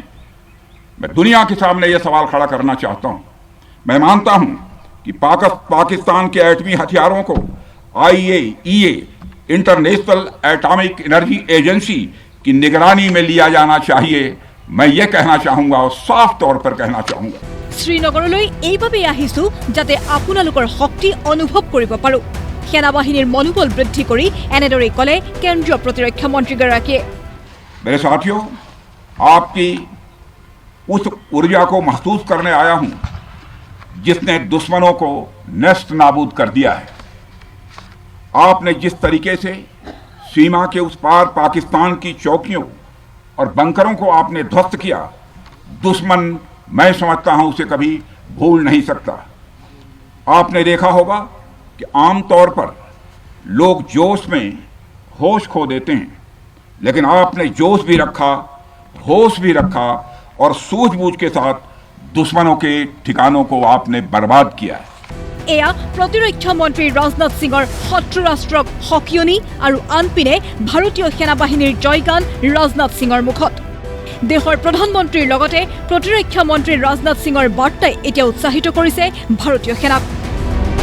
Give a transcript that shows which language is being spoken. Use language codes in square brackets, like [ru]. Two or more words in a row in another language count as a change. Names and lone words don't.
[hi] मैं दुनिया के सामने यह सवाल खड़ा करना चाहता हूं। मैं मानता हूं कि पाकिस्तान के एटमी हथियारों को IAEA इंटरनेशनल एटॉमिक एनर्जी एजेंसी की निगरानी में लिया जाना चाहिए। मैं ये कहना चाहूंगा और साफ तौर पर कहना चाहूंगा। [as] শ্ৰীনগৰলৈ এইভাবেই আহিছো যাতে আপোনালোকৰ শক্তি অনুভৱ কৰিব পাৰো। সেনাবাহিনীৰ মনোবল বৃদ্ধি কৰি এনেদৰে ক'লে কেন্দ্ৰীয় প্ৰতিৰক্ষা মন্ত্ৰীগৰাকীয়ে। [hi] मेरे साथियों, आपकी उस ऊर्जा को महसूस करने आया हूं जिसने दुश्मनों को नष्ट नाबूद कर दिया है। आपने जिस तरीके से सीमा के उस पार पाकिस्तान की चौकियों और बंकरों को आपने ध्वस्त किया, दुश्मन मैं समझता हूं उसे कभी भूल नहीं सकता। आपने देखा होगा कि आमतौर पर लोग जोश में होश खो देते हैं, लेकिन आपने जोश भी रखा, होश भी रखा और सूझबूझ के साथ दुश्मनों के ठिकानों को आपने बर्बाद किया है। [as] এয়া প্ৰতিৰক্ষা মন্ত্ৰী ৰাজনাথ সিঙৰ শত্ৰু ৰাষ্ট্ৰক সকিয়নি আৰু আনপিনে ভাৰতীয় সেনাবাহিনীৰ জয়গান ৰাজনাথ সিঙৰ মুখত। দেশৰ প্ৰধানমন্ত্ৰীৰ লগতে প্ৰতিৰক্ষা মন্ত্ৰী ৰাজনাথ সিঙৰ বাৰ্তাই এতিয়া উৎসাহিত কৰিছে ভাৰতীয় সেনাক।